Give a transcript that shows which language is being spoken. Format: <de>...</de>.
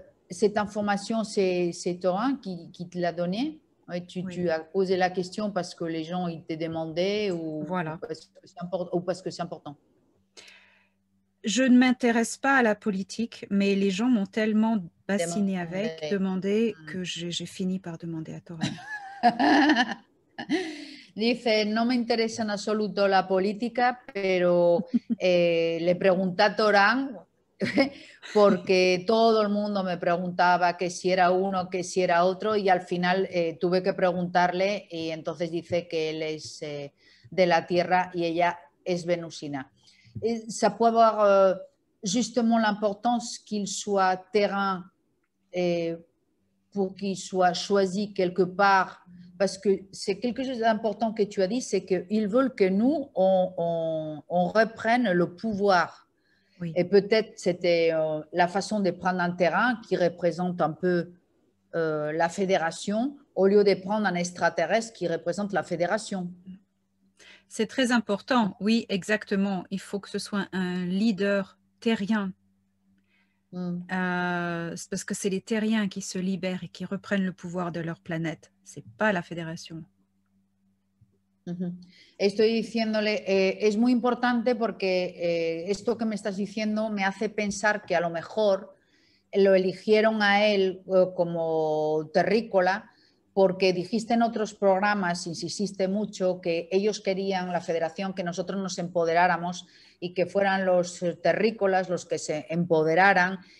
<fr>Cette information, c'est Thorin qui te l'a donnée? Tu as posé la question parce que les gens ils te demandaient ou, voilà. ou parce que c'est important? Je ne m'intéresse pas à la politique, mais les gens m'ont tellement bassiné avec, demandé, que j'ai fini par demander à Thorin.</fr> <es>Dice, no me interesa en absoluto la política, pero le pregunté a Torán porque todo el mundo me preguntaba que si era uno, que si era otro, y al final tuve que preguntarle y entonces dice que él es de la Tierra y ella es venusina.</es> <fr>Et ça peut avoir justement l'importance qu'il soit terrain pour qu'il soit choisi quelque part, parce que c'est quelque chose d'important que tu as dit, c'est qu'ils veulent que nous, on reprenne le pouvoir. Oui. Et peut-être c'était la façon de prendre un terrain qui représente un peu la fédération, au lieu de prendre un extraterrestre qui représente la fédération. C'est très important, oui, exactement. Il faut que ce soit un leader terrien. C'est parce que c'est les terriens qui se libèrent et qui reprennent le pouvoir de leur planète. C'est pas la fédération.</fr> <es>Estoy diciéndole, es muy importante porque esto que me estás diciendo me hace pensar que a lo mejor lo eligieron a él como terrícola porque dijiste en otros programas, insististe mucho, que ellos querían, la federación, que nosotros nos empoderáramos y que fueran los terrícolas los que se empoderaran,</es>